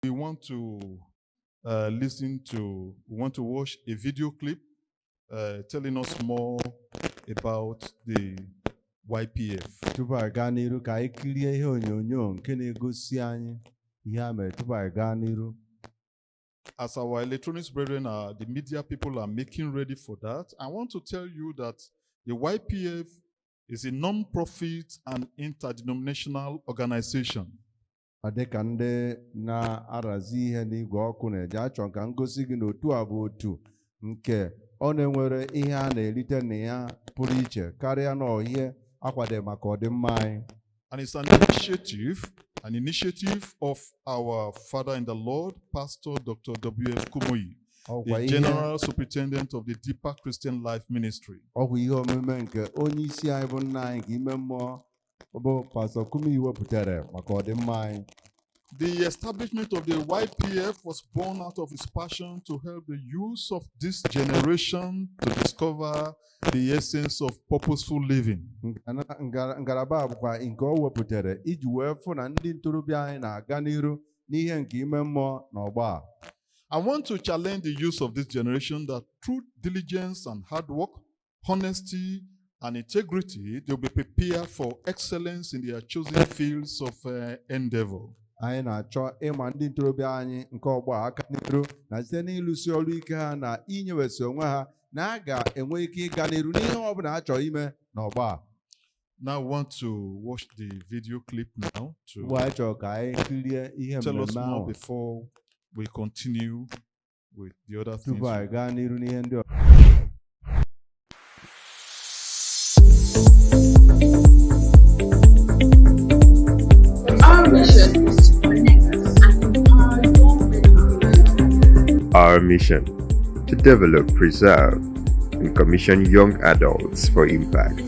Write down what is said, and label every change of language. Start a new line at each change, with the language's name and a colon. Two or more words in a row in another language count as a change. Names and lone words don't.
English: We want to we want to watch a video clip telling us more about the YPF.
Igbo: Tupu anyị gaa n'iru ka anyị kirie ihe onyonyo nke na-egosi anyị ihe a mere tupu anyị gaa n'iru.
English: As our electronics brethren, the media people are making ready for that, I want to tell you that the YPF is a non-profit and interdenominational organization.
Igbo: Ọ dị ka ndị na-arazi ihe n'igwe ọkụ na-eje achọ ka ngosi gị na otu a bụ otu nke ọ na-enwere ihe a na-erite na ya pụrụ iche karịa na ihe akwadebe maka ọdịmma anyị.
English: And it's an initiative of our father in the Lord, Pastor Dr. W.F. Kumoyi, the General Superintendent of the Deeper Christian Life Ministry.
Igbo: Ọ bụ ihe omume nke onye isi anyị bụ nna anyị nke ime mmụọ bụ Pastor Kumoyi wepụtara maka ọdịmma anyị.
English: The establishment of the YPF was born out of his passion to help the youth of this generation to discover the essence of purposeful living.
Igbo: Ngalaba bụkwa nke o wepụtara iji wee fụ na ndị ntorobịa anyị na-aga n'iru n'ihe nke ime mmụọ na ọgba.
English: I want to challenge the youth of this generation that through diligence and hard work, honesty and integrity, they will be prepared for excellence in their chosen fields of endeavor.
Igbo: Anyị na-achọ ịma ndị ntorobịa anyị nke ọgba aka n'iru na site n'ịlụsi ọrụ ike ha na inyewesi onwe ha na a ga-enwe ike ịga n'iru n'ihe ọ bụla ha chọrọ ime n'ọgba.
English: Now I want to watch the video clip now to
Igbo: anyị chọrọ ka anyị kirie ihe mmemme ahụ
English: more before we continue with the other things.
Igbo: tupu anyị gaa n'iru n'ihe ndị
English: Our mission to develop, preserve, and commission young adults for impact.